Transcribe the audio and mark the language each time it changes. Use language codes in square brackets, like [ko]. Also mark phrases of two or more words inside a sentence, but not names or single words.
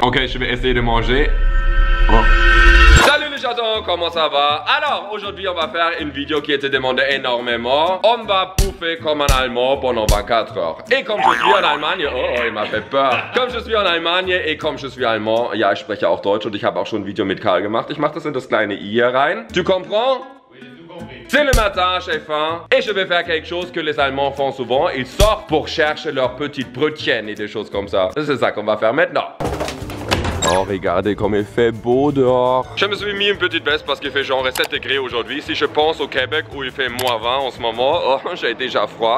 [fr] Ok, je vais essayer de manger. Oh. Salut les chatons, comment ça va? Alors, aujourd'hui on va faire une vidéo qui était demandée énormément. On va bouffer comme un Allemand pendant 24 heures. Et comme je suis en Allemagne, oh, il m'a fait peur. Comme je suis en Allemagne et comme je suis Allemand, [de] ja, ich spreche auch Deutsch und ich habe auch schon ein Video mit Karl gemacht. Ich mache das in das kleine I hier rein. [fr] Tu comprends? C'est le matin, j'ai faim, et je vais faire quelque chose que les Allemands font souvent. Ils sortent pour chercher leurs petites brötchen et des choses comme ça. C'est ça qu'on va faire maintenant. Oh, regardez comme il fait beau dehors. Je me suis mis une petite veste parce qu'il fait genre 7 degrés aujourd'hui. Si je pense au Québec où il fait moins 20 en ce moment, oh, j'ai déjà froid.